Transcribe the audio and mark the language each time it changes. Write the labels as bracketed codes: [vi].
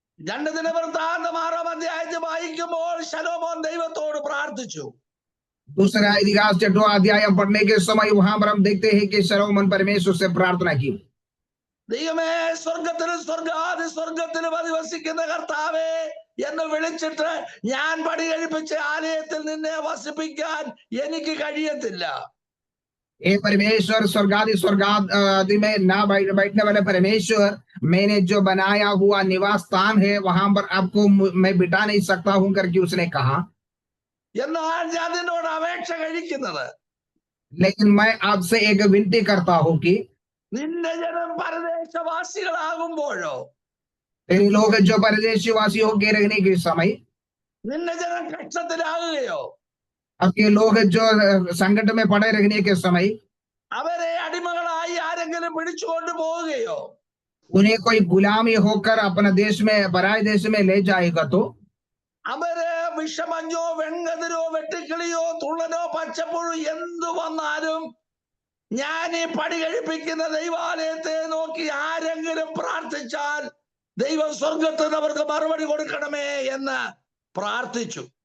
[ml] 2 ദിനവൃത്താന്തം 6-ാം അധ്യായത്തിൽ വായിക്കുമ്പോൾ ശലോമോൻ ദൈവത്തോട് പ്രാർത്ഥിച്ചു. [hi] दूसरा इतिहास 6वां अध्याय पढ़ने के समय वहां पर हम देखते हैं कि शलोमोन परमेश्वर से प्रार्थना की, [ml] ദൈവമേ, സ്വർഗത്തിലും സ്വർഗത്തിലും അധിവസിക്കുന്ന കർത്താവേ എന്ന് വിളിച്ചിട്ട് ഞാൻ പണി കഴിപ്പിച്ച ആലയത്തിൽ നിന്നെ വസിപ്പിക്കാൻ എനിക്ക് കഴിയത്തില്ല. [hi] ए परमेश्वर स्वर्गादि में ना बैठने वाले परमेश्वर, मैंने जो बनाया हुआ निवास स्थान है वहां पर आपको मैं बिठा नहीं सकता हूं करके उसने कहा। [ml] എന്നാൽ ഞാൻ നിന്നോട് അപേക്ഷ കഴിക്കുന്നത്, [hi] लेकिन मैं आपसे एक विनती करता हूं कि [ml] നിന്റെ ജനം പരദേശവാസികളാകുമ്പോഴോ, [hi] तेरे लोग जो परदेशी वासी होके रहने के समय, [ml] നിന്റെ ജനം കഷ്ടത്തിലാകുകയോ, [hi] आपके लोग जो संकट में पड़े रहने के समय [ml] അവരെ അടിമകളായി ആരെങ്കിലും പിടിച്ചുകൊണ്ട് പോവുകയോ, [hi] उन्हें कोई गुलामी होकर अपना देश में पराये देश में ले जाएगा तो [ml] അവര് വിഷമഞ്ഞോ വെൺകതിരോ വെട്ടിക്കിളിയോ തുള്ളനോ പച്ചപ്പുഴു എന്തു വന്നാലും ഞാൻ ഈ പണി കഴിപ്പിക്കുന്ന ദൈവാലയത്തെ നോക്കി ആരെങ്കിലും പ്രാർത്ഥിച്ചാൽ ദൈവം സ്വർഗത്തിൽ നിന്ന് അവർക്ക് മറുപടി കൊടുക്കണമേ എന്ന് പ്രാർത്ഥിച്ചു.